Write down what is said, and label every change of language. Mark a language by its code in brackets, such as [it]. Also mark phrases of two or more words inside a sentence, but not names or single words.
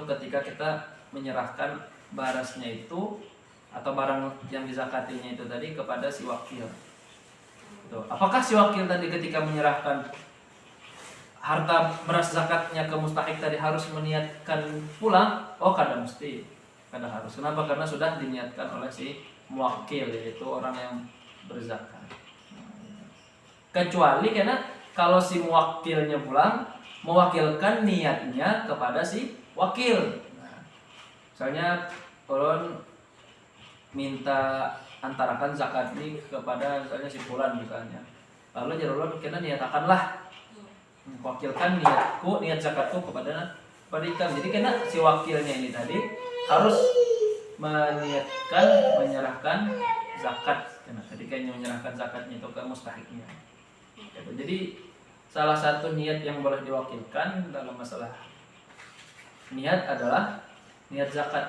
[id] Ketika kita menyerahkan barasnya itu atau barang yang dizakatinya itu tadi kepada si wakil. Tuh. Apakah si wakil tadi ketika menyerahkan harta beras zakatnya ke mustahik tadi harus meniatkan pulang? Oh, [bjn] kada mesti, kada harus. [id] Kenapa? Karena sudah diniatkan oleh si muwakil, yaitu orang yang berzakat. Kecuali karena kalau si muwakilnya pulang mewakilkan niatnya kepada si wakil. Nah, misalnya ulun minta antarakan zakat ini kepada misalnya si fulan misalnya. [bjn] Lalu ulun kena niatakanlah wakilkan niat zakatku kepada ikam. [id] Jadi kena si wakilnya ini tadi harus meniatkan menyerahkan zakat. Kena ketika menyerahkan zakatnya itu ke mustahiknya. Jadi salah satu niat yang boleh diwakilkan dalam masalah niat adalah niat zakat.